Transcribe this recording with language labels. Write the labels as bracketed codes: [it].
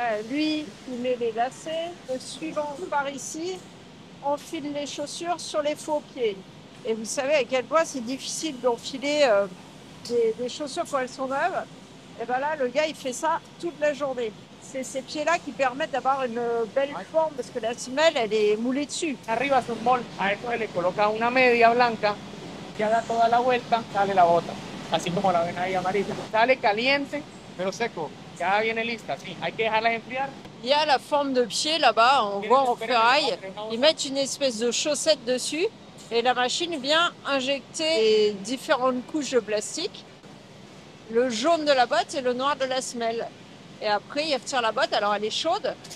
[fr] Lui, il met les lacets. Le suivant part ici, enfile les chaussures sur les faux pieds. Et vous savez à quel point c'est difficile d'enfiler des chaussures quand elles sont neuves. Et bien là, le gars, il fait ça toute la journée. C'est ces pieds-là qui permettent d'avoir une belle forme parce que la semelle, elle est moulée dessus. [es] Arriba es un molde, a esto se le coloca una media blanca, ya da toda la vuelta, sale la bota, así como la ven ahí amarilla. Sale caliente, pero seco, ya viene lista, sí, hay que dejarla enfriar. [fr] Il y a la forme de pied là-bas, on voit en ferraille. Ils mettent une espèce de chaussette dessus et la machine vient injecter les différentes couches de plastique, le jaune de la botte et le noir de la semelle. Et après, il retire la botte, alors elle est chaude.